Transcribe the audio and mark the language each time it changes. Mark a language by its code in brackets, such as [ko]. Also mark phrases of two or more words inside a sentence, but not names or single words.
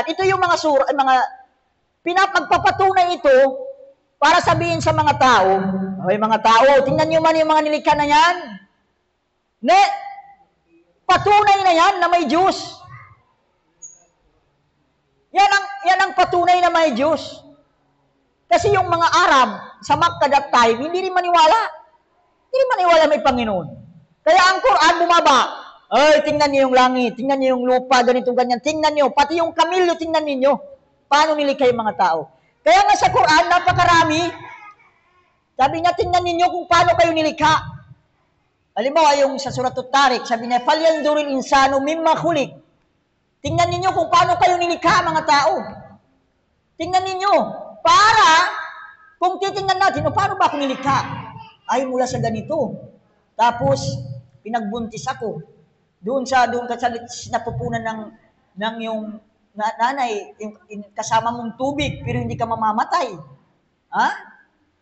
[tl] Ito yung mga pinapagpapatunay ito para sabihin sa mga tao, mga tao, tingnan nyo man yung mga nilikha na yan. Patunay na yan na may Diyos. Yan ang patunay na may Diyos. Kasi yung mga Arab sa Makkah [en] that time, [tl] hindi rin maniwala. Hindi rin maniwala may Panginoon. Kaya ang Quran bumaba. Tingnan niyo yung langit, tingnan niyo yung lupa, ganito, ganyan. Tingnan niyo, pati yung kamilyo, tingnan niyo. Paano nilikha yung mga tao. Kaya nga sa Quran, napakarami. Sabi niya, tingnan niyo kung paano kayo nilikha. Halimbawa, yung sa Suratul Tariq, sabi niya, [ar] "فلينظر الإنسان مم خلق." [tl] Tingnan niyo kung paano kayo nilikha, mga tao. Tingnan niyo. Para, kung titingnan natin, paano ba ako nilikha? Ay, mula sa ganito. Tapos, pinagbuntis ako. Doon ka sa napupunan ng yung nanay, yung kasama mong tubig, pero hindi ka mamamatay.